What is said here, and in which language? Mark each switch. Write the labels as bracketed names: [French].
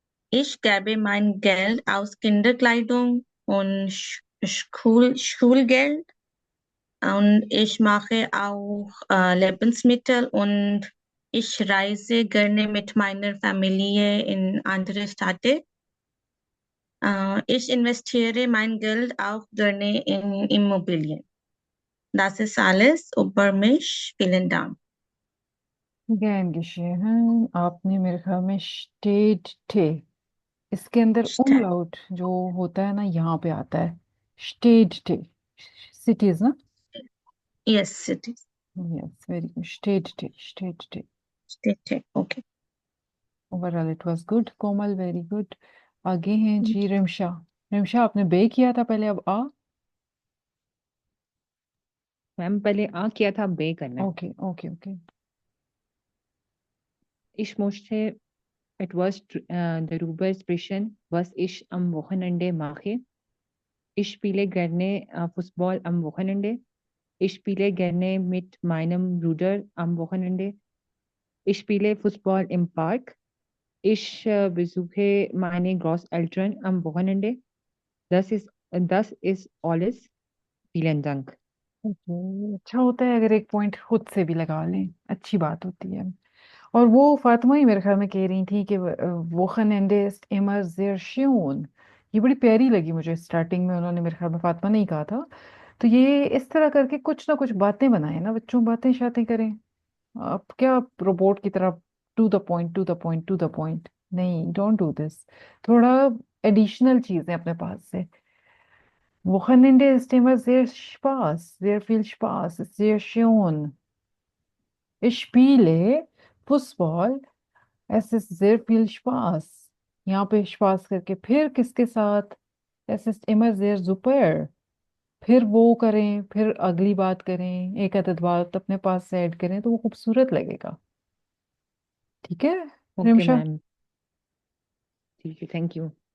[German] Ich gebe mein Geld aus Kinderkleidung und Schulgeld und ich mache auch Lebensmittel und ich reise gerne mit meiner Familie in andere Städte. Ich investiere mein Geld auch gerne in Immobilien. Das ist alles über mich. Vielen Dank. [Hindi] Gain geschehen, आपने मेरे ख्याल में state थे, इसके अंदर [German] Stadt. [Hindi] umlaut जो होता है ना, यहाँ पे आता है स्टेट थे, सिटीज ना। [English] Yes, it is. Yes, very good, [Hindi] state थे, स्टेट थे। [English] State. Okay. Overall it was good Komal, very good. [Hindi] आगे हैं जी [English] Rimsha. [Hindi] रिमशा आपने बे किया था पहले, अब आ। मैम पहले आ किया था, बे करना है। [English] Okay okay okay. [German] Ich möchte etwas darüber sprechen, was ich am Wochenende mache. Ich spiele gerne Fußball am Wochenende. Ich spiele gerne mit meinem Bruder am Wochenende. Ich spiele Fußball im Park. Ich besuche meine Großeltern am Wochenende. Das ist alles. Vielen Dank. [Hindi] Okay, अच्छा होता है अगर एक point खुद से भी लगा लें, अच्छी बात होती है। और वो फातिमा ही मेरे ख्याल में कह रही थी कि वोखनएंडे [German] ist immer sehr schön। [Hindi] ये बड़ी प्यारी लगी मुझे, स्टार्टिंग में उन्होंने, मेरे ख्याल में फातिमा ने ही कहा था। तो ये इस तरह करके कुछ ना कुछ बातें बनाए ना बच्चों, बातें शातें करें। आप क्या रोबोट की तरह [English] to the point, to the point, to the point, [Hindi] नहीं, [English] Don't do this. [Hindi] थोड़ा एडिशनल चीजें अपने पास से। [German] Wochenende ist immer sehr Spaß, sehr viel Spaß, ist sehr schön. Ich spiele Fußball, es ist sehr viel Spaß। [Hindi] यहाँ पे Spaß करके फिर किसके साथ, [German] es ist immer sehr super। [Hindi] फिर वो करें, फिर अगली बात करें, एक अदद बात अपने पास से ऐड करें तो वो खूबसूरत लगेगा। ठीक है [English] okay [Hindi] रिमशा? मैम, ठीक है, थैंक यू।